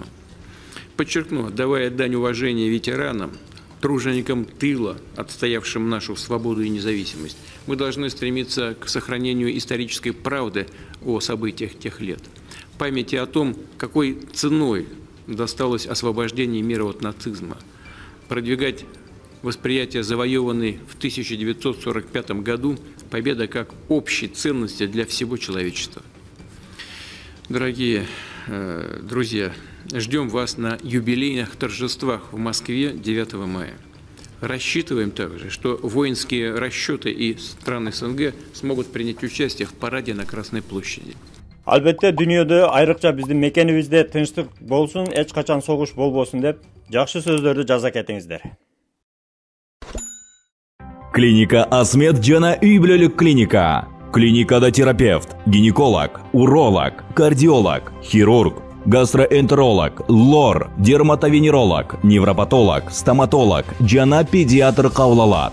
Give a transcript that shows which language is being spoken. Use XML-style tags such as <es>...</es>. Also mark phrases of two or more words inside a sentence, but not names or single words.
<ru>Подчеркну, отдавая дань уважения ветеранам, труженикам тыла, отстоявшим нашу свободу и независимость, мы должны стремиться к сохранению исторической правды о событиях тех лет, памяти о том, какой ценой досталось освобождение мира от нацизма, продвигать восприятие завоеванной в 1945 году победы как общей ценности для всего человечества. Дорогие друзья, ждем вас на юбилейных торжествах в Москве 9 мая. Рассчитываем также, что воинские расчеты и страны СНГ смогут принять участие в параде на Красной площади.</ru> <ky>Албетте, дүйнөдө, айрыкча биздин мекенибизде тынчтык болсун, эч качан согуш болбосун деп жакшы сөздөрдү жаза кетиңиздер. Клиника Асмед жана үй бүлөлүк клиника. Клиникада терапевт, гинеколог, уролог, кардиолог, хирург, гастроэнтеролог, лор, дерматовенеролог, невропатолог, стоматолог жана педиатр кабыл алат.</ky>